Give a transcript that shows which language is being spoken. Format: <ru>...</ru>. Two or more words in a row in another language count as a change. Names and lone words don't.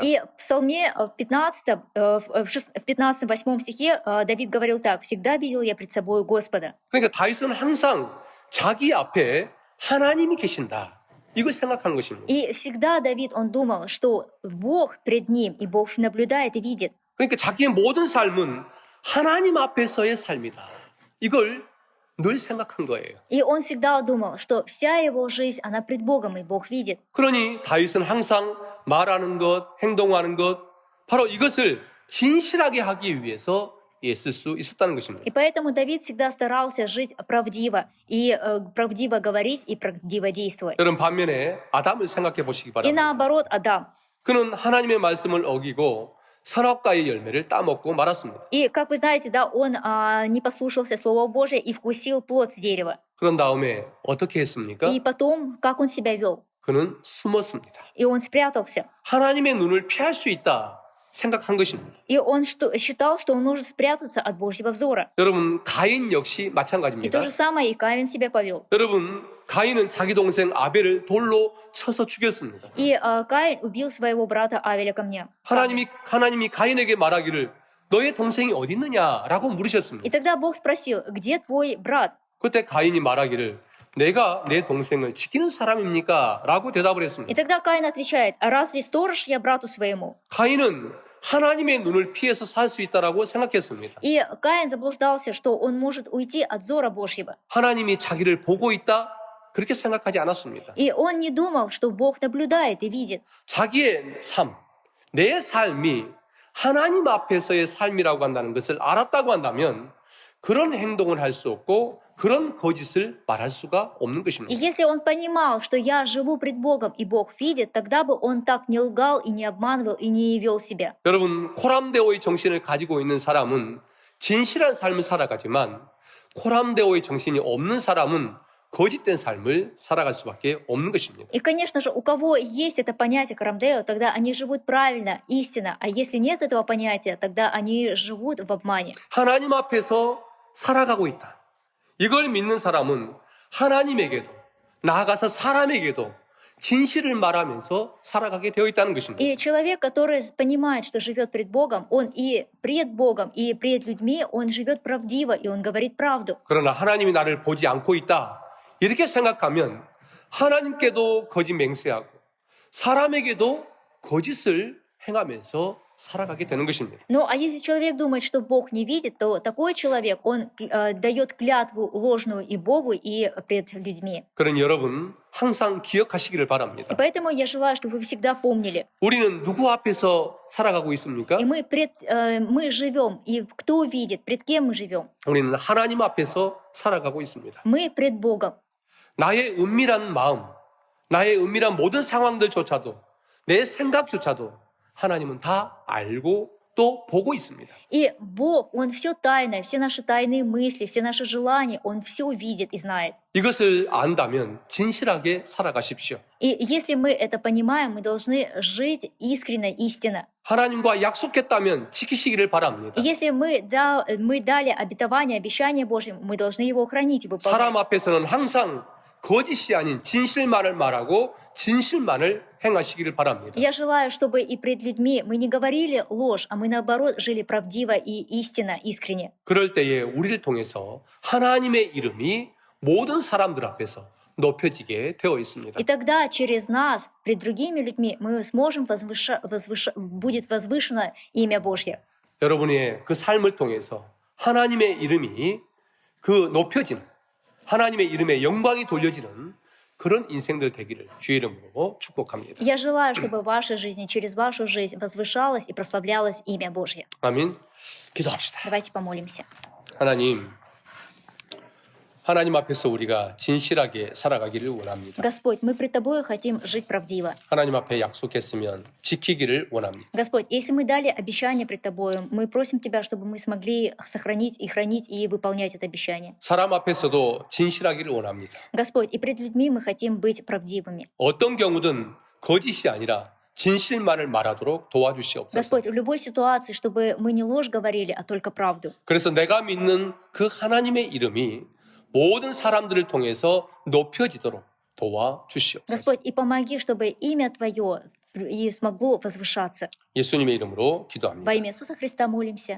<ru>И в Псалме в 15-8 стихе Давид говорил так: «Всегда видел я пред собой Господа».</ru> <ko>그러니까 다윗은 항상 자기 앞에 하나님이 계신다. 이걸 생각하는 것입니다.</ko> <ru>И всегда Давид, он думал, что Бог пред ним, и Бог наблюдает и видит.</ru> <ko>그러니까 자기의 모든 삶은 하나님 앞에서의 삶이다. 이걸 늘 생각한 거예요.</ko> <ru>И он всегда думал, что вся его жизнь, она пред Богом, и Бог видит.</ru> <ko>그러니 다윗은 항상 말하는 것, 행동하는 것, 바로 이것을 진실하게 하기 위해서 있을 수 있었다는 것입니다.</ko> <ru>И поэтому Давид всегда старался жить правдиво, и правдиво говорить, и правдиво действовать.</ru> <ko>여러분, 반면에 아담을 생각해 보시기</ko> <ru>И</ru> <ko>바랍니다.</ko> <ru>наоборот, Адам.</ru> <ko>그는 하나님의 말씀을 어기고 선악과의 열매를 따먹고 말았습니다.</ko> <ru>И, как вы знаете, да, он не послушался Слова Божия и вкусил плод с дерева.</ru> <ko>그런 다음에 어떻게 했습니까?</ko> <ru>И потом, как он себя вел?</ru> <ko>그는 숨었습니다.</ko> <ru>И он спрятался.</ru> <ko>하나님의 눈을 피할 수 있다 생각한 것입니다.</ko> <ru>И он считал, что он может спрятаться от Божьего взора.</ru> <ko>여러분, 가인 역시</ko> <ru>И то</ru> <ko>마찬가지입니다.</ko> <ru>же самое и Каин себя повел.</ru> <ko>여러분, 가인은 자기 동생 아벨을 돌로 쳐서 죽였습니다.</ko> <ru>И Каин убил своего брата Авеля камнем.</ru> <ko>하나님이 가인에게 말하기를 너의 동생이 어디 있느냐라고 물으셨습니다.</ko> <ru>И тогда Бог спросил: где твой брат?</ru> <ko>그때 가인이 말하기를 내가 내 동생을 지키는 사람입니까? 라고 대답을</ko> <ru>И</ru> <ko>했습니다.</ko> <ru>тогда Каин отвечает: а разве сторож я брату своему?</ru> <ko>가인은 하나님의 눈을 피해서 살 수 있다라고 생각했습니다.</ko> <ru>И Каин заблуждался, что он может уйти от взора Божьего.</ru> <ko>하나님이 자기를 보고 있다? 그렇게 생각하지 않았습니다.</ko> <ru>И он не думал, что Бог наблюдает и видит.</ru> <ko>자기의 삶, 내 삶이 하나님 앞에서의 삶이라고 한다는 것을 알았다고 한다면 그런 행동을 할 수 없고 그런 거짓을 말할 수가 없는</ko> <ru>И</ru> <ko>것입니다.</ko> <ru>если он понимал, что я живу пред Богом и Бог видит, тогда бы он так не лгал и не обманывал и не вел себя.</ru> <ko>여러분, 코람데오의 정신을 가지고 있는 사람은 진실한 삶을 살아가지만 코람데오의 정신이 없는 사람은 거짓된 삶을 살아갈 수밖에 없는 것입니다.</ko> <ru>И, конечно же, у кого есть это понятие карамдео, тогда они живут правильно, истинно. А если нет этого понятия, тогда они живут в обмане.</ru> <ko>하나님 앞에서 살아가고 있다. 이걸 믿는 사람은 하나님에게도 나아가서 사람에게도 진실을 말하면서 살아가게 되어 있다는 것입니다.</ko> <ru>И человек, который понимает, что живет пред Богом, он и пред Богом, и пред людьми, он живет правдиво, и он говорит правду.</ru> <ko>그러나 하나님이 나를 보지 않고 있다. 이렇게 생각하면 하나님께도 거짓 맹세하고 사람에게도 거짓을 행하면서 살아가게 되는 것입니다.</ko> <ru>Ну, а если человек думает, что Бог не видит, то такой человек, он дает клятву ложную и Богу, и пред людьми.</ru> <ko>그러니 여러분 항상 기억하시기를</ko> <ru>И</ru> <ko>바랍니다.</ko> <ru>поэтому я желаю, чтобы вы всегда помнили.</ru> <ko>우리는 누구 앞에서 살아가고 있습니까?</ko> <ru>И мы живем, и кто видит, пред кем мы живем?</ru> <ko>우리는 하나님 앞에서 살아가고 있습니다.</ko> <ru>Мы пред Богом.</ru> <ko>나의 은밀한 마음, 나의 은밀한 모든 상황들조차도 내 생각조차도 하나님은 다 알고 또 보고 있습니다.</ko> <ru>И Бог, Он все тайное, все наши тайные мысли, все наши желания, Он все видит и знает.</ru> <ko>이것을 안다면 진실하게 살아가십시오.</ko> <ru>И если мы это понимаем, мы должны жить искренне, истинно.</ru> <ko>하나님과 약속했다면 지키시기를 바랍니다.</ko> <ru>И если мы дали обетование, обещание Божье, мы должны его хранить и выполнять.</ru> <ko>사람 앞에서는 항상 거짓이 아닌 진실만을 말하고 진실만을 행하시기를 바랍니다.</ko> <ru>Я желаю, чтобы и пред людьми мы не говорили ложь, а мы наоборот жили правдиво и истинно, искренне.</ru> <ko>그럴 때에 우리를 통해서 하나님의 이름이 모든 사람들 앞에서 높여지게 되어 있습니다.</ko> <ru>И тогда через нас, пред другими людьми, мы сможем будет возвышено имя Божье.</ru> <ko>여러분의 그 삶을 통해서 하나님의 이름이 그 높여지는 하나님의 이름에 영광이 돌려지는 그런 인생들 되기를 주의 이름으로 축복합니다.</ko> <ru>Я желаю, чтобы в вашей жизни, через вашу жизнь возвышалось и прославлялось имя Божье.</ru> <ko>아멘. 기도합시다.</ko> <ru>Давайте помолимся.</ru> <ko>하나님 앞에서 우리가 진실하게 살아가기를 원합니다.</ko> <ru>Господь, мы пред Тобою хотим жить правдиво.</ru> <ko>하나님 앞에 약속했으면 지키기를 원합니다.</ko> <ru>Господь, если мы дали обещание пред Тобою, мы просим Тебя, чтобы мы смогли сохранить и хранить и выполнять это обещание.</ru> <ko>사람 앞에서도 진실하기를 원합니다.</ko> <ru>Господь, и пред людьми мы хотим быть правдивыми.</ru> <ko>어떤 경우든 거짓이 아니라 진실만을 말하도록 도와주시옵소서.</ko> <ru>Господь, в любой ситуации, чтобы мы не ложь говорили, а только правду.</ru> <ko>그래서 내가 믿는 그 하나님의 이름이 모든 사람들을 통해서 높여지도록 도와주시옵소서.</ko> <ru>Господь, и помоги, чтобы имя Твое и смогло возвышаться.</ru> <ko>예수님의 이름으로 기도합니다.</ko> <ru>Во имя Иисуса Христа молимся.</ru>